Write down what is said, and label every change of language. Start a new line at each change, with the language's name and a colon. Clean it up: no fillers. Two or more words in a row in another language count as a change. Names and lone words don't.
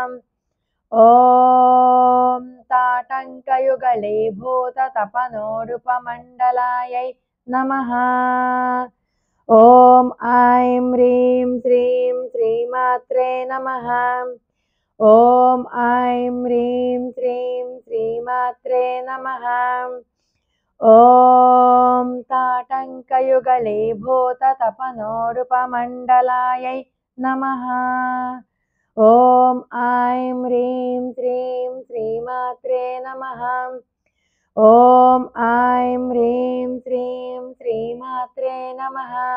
Sanskrit: ఓం తాటంకయుగళీభూత తపనోడుపమండలాయై నమః. ఓం ఐం హ్రీం శ్రీం శ్రీమాత్రే నమః. ఓం ఐం హ్రీం శ్రీం శ్రీమాత్రే నమః. ॐ ताटङ्कयुगलीभूततपनोरुपमण्डलायै नमः। ॐ ऐं ह्रीं श्रीं श्रीमात्रे नमः। ॐ ऐं ह्रीं श्रीं श्रीमात्रे नमः।